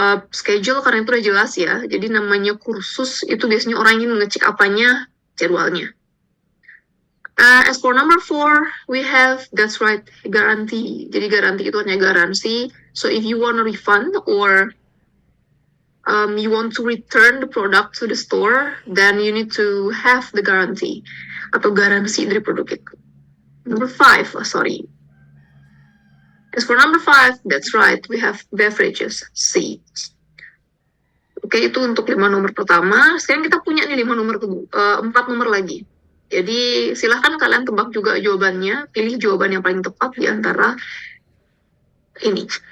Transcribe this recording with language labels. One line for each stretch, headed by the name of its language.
Indonesian: Schedule, karena itu udah jelas ya. Jadi namanya kursus, itu biasanya orang ingin mengecek apanya, jadwalnya.
English: As for number 4, we have, that's right, guarantee.
Indonesian: Jadi garansi itu hanya garansi.
English: So if you want a refund or you want to return the product to the store, then you need to have the guarantee
Indonesian: atau garansi dari produk itu.
English: Number 5, sorry. As for number 5, that's right, we have beverages, C.
Indonesian: Oke, itu untuk 5 nomor pertama. Sekarang kita punya nih 5 nomor kedua, 4 nomor lagi. Jadi silahkan kalian tebak juga jawabannya, pilih jawaban yang paling tepat di antara ini.